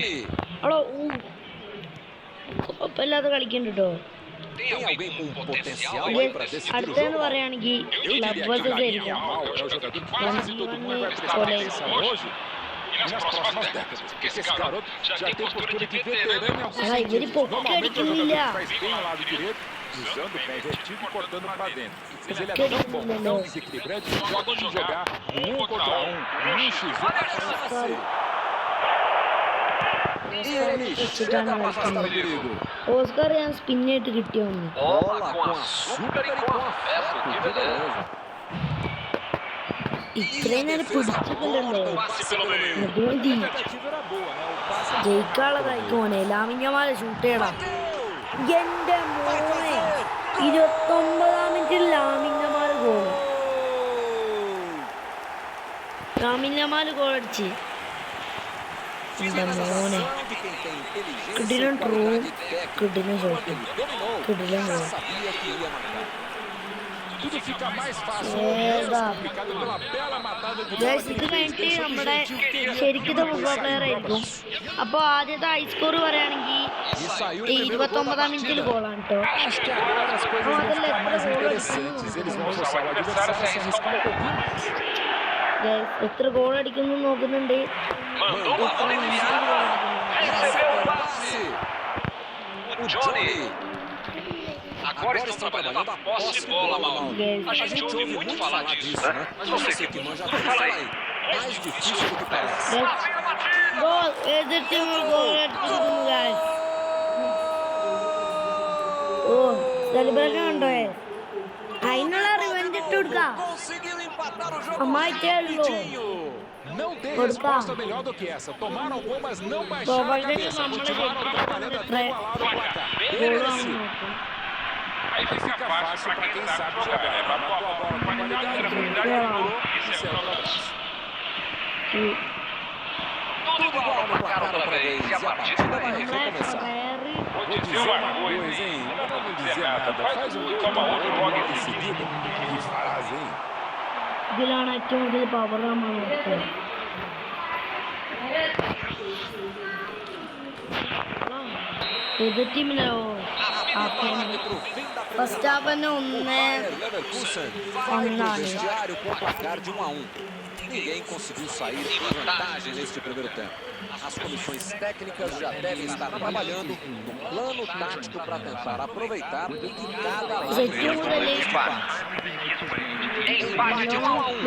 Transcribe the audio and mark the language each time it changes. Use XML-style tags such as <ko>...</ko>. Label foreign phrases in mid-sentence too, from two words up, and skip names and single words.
<ml>അടോ കുഴപ്പമില്ലാതെ കളിക്കുന്നുണ്ട് കേട്ടോ. അടുത്തെന്ന് പറയുകയാണെങ്കിൽ</ml> <en>club versus</en> <ml>ആയിരിക്കും. ഇവര് പൊക്കി അടിക്കുന്നില്ല.</ml> <pt>Usando o pé invertido e cortando para dentro. Mas ele é tão bom, tão desequilibrante, que gosta de jogar no 1 contra 1, no 1x1 para você. E ele chega para afastar o perigo.</pt> <ml>ഓസ്കാർ ഞാൻ സ്പിന്നായിട്ട് കിട്ടിയ ഒന്ന്.</ml> <pt>Bola com açúcar e com afeto, que beleza.</pt> <ml>ഇത്രയും നേരം പിടിച്ചിട്ടുണ്ടല്ലോ. അതുമതി ജയിക്കാനുള്ളതായിക്കോനെ. ലാമിഞ്ഞമാല ഷൂട്ട് ചെയ്യണം. എന്റെ മോനെ 29-ാം മിനിറ്റിൽ ലാമിഞ്ഞമാൽ ഗോൾ. ലാമിഞ്ഞമാൽ ഗോൾ അടിച്ച്. എന്റെ മോനെ കിടിലൻ ട്രൂ, കിടിലൻ ഷോട്ട്, കിടിലൻ ഗോൾ.</ml> <pt>Tudo fica mais fácil, complicado pela bela matada de bola.</pt> <ml>ഇത് കഴിഞ്ഞിട്ട് നമ്മുടെ ശരിക്കത്തെ</ml> <en>football player</en> <ml>ആയിരിക്കും. അപ്പോൾ ആദ്യത്തെ</ml> <en>high score</en> <ml>പറയുകയാണെങ്കിൽ 29-ാം മിനിറ്റിൽ ഗോളാണ് കേട്ടോ.</ml> <pt>Acho que agora as coisas vão ficar mais interessantes. Eles vão forçar o adversário a se arriscar um pouquinho.</pt> <ml>എത്ര ഗോൾ അടിക്കുന്നു നോക്കുന്നുണ്ട്.</ml> <pt>O Johnny. Agora estão trabalhando a posse de bola, Mauro. A gente ouve muito falar disso, né? Mas você que manja tudo, fala aí. Mais difícil do que parece.</pt> <ml>ഗോൾ എതിർത്ത് ഗോൾ അടിച്ചിരിക്കുന്നു ഗൈസ്. ഓ സെലിബ്രേഷൻ ഉണ്ടോ? അതിനുള്ള റിവെഞ്ച് ഇട്ട് കൊടുക്കാം. അമ്മായിട്ടേ ഉള്ളൂ.</ml> <pt>Não tem resposta melhor do que essa. Tomaram o gol, mas não baixaram a cabeça. Continuaram trabalhando até igualar o placar. Merecido. Aí fica fácil para quem sabe jogar, né? Matou a bola com qualidade, tranquilidade, anulou e saiu para baixo. Tudo igual no placar outra vez. E a partida vai recomeçar. Vou dizer uma coisa, hein? Não vou dizer nada. Faz um gol, toma outro logo em seguida. Que fase, hein?</pt> <ml>ഇതിലാണ് ഏറ്റവും കൂടുതൽ പവർ നമ്മൾ നോക്കുന്നത്. എതിർ ടീമിലോ</ml> <en>first half</en> <ml>തന്നെ 1-1.</ml> <pt>Ninguém conseguiu sair com vantagem neste primeiro tempo. As comissões técnicas já devem estar trabalhando no plano tático para tentar aproveitar o que cada lado tem neste empate. Empate 1-1.</pt>